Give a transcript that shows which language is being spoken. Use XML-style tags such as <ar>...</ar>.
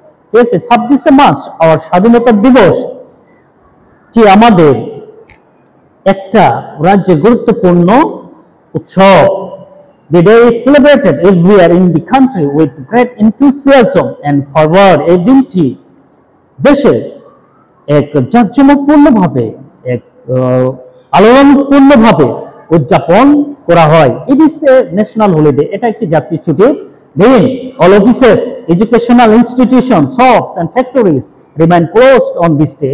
<bn>ঠিক আছে, 26 March our স্বাধীনতা দিবস টি আমাদের একটা রাজ্যে গুরুত্বপূর্ণ উৎসব.</bn> <en>The day is celebrated everywhere in the country with great enthusiasm and fervor.</en> <bn>এই দিনটি দেশে এক জাঁকজমকপূর্ণভাবে এক আলোড়নপূর্ণভাবে উদযাপন করা হয়.</bn> <en>It is a national holiday.</en> <bn>এটা একটি জাতীয় ছুটির দিন.</bn> <en>All offices, educational institution, shops and factories remain closed on this day.</en>